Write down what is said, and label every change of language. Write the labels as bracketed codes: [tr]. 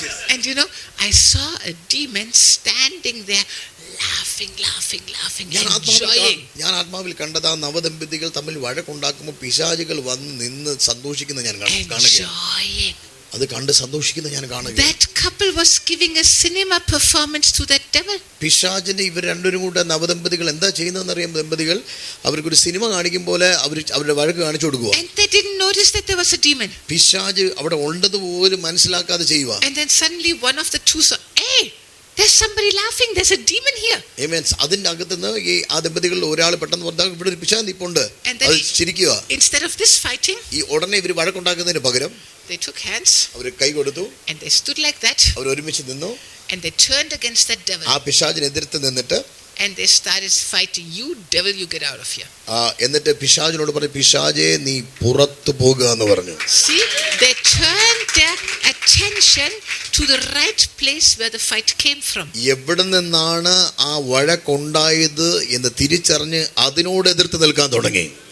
[en] And you know, I saw a demon standing there laughing, enjoying. [ml] ഞാൻ ആത്മാവിൽ കണ്ടത് ആ നവദമ്പതികൾ തമ്മിൽ വഴക്കുണ്ടാക്കുമ്പോൾ പിശാചുകൾ വന്ന് നിന്ന് സന്തോഷിക്കുന്ന ഞാൻ കാണുകയാണ്. അത് കണ്ട് സന്തോഷിക്കുന്ന ഞാൻ കാണുക. [en] That couple was giving a cinema performance to that devil. [ml] പിശാചിന്റെ ഇവർ രണ്ടുപേരും കൂടെ നവദമ്പതികൾ എന്താ ചെയ്യുന്നതെന്ന് അറിയാം. ദമ്പതികൾ അവർക്കൊരു സിനിമ കാണിക്കും പോലെ അവരുടെ വഴക്ക് കാണിച്ചു കൊടുക്കുക. [en] And they didn't notice that there was a demon. [ml] പിശാച് അവിടെ ഉണ്ടെന്ന് പോലും മനസ്സിലാക്കാതെ ചെയ്യുക. [en] And then suddenly one of the two saw, hey, there's somebody laughing, there's a demon here. Amen. [ml] അതിന്റെ അകത്തുനിന്ന് ഈ ആ ദമ്പതികളിൽ ഒരാൾ പെട്ടെന്ന് പറഞ്ഞാൽ ഇവിടെ ഒരു പിശാച് നിൽപ്പുണ്ട്. [en] And then [ml] അത് ചിരിക്കുക. [en] instead of this fighting, [ml] ഈ ഉടനെ ഇവർ വഴക്കുണ്ടാക്കുന്നതിന് പകരം [en] they took hands [ml] അവർ കൈ കൊടുത്തു. [en] and they stood like that. [ml] അവർ ഒരുമിച്ച് നിന്നു. [en] And they turned against that devil. [ml] ആ പിശാചിനെ എതിർത്ത് നിന്നിട്ട് [en] And they started fighting. You devil, you get out of here. [ml] എന്നിട്ട് പിശാചിനോട് പറഞ്ഞു, പിശാചേ നീ പുറത്തു പോകുക എന്ന് പറഞ്ഞു. [en] See, they turned their attention to the right place where the fight came from. [ml] എവിടെ നിന്നാണ് ആ വഴക്കുണ്ടായത് എന്ന് തിരിച്ചറിഞ്ഞ് അതിനോട് എതിർത്ത് നിൽക്കാൻ തുടങ്ങി.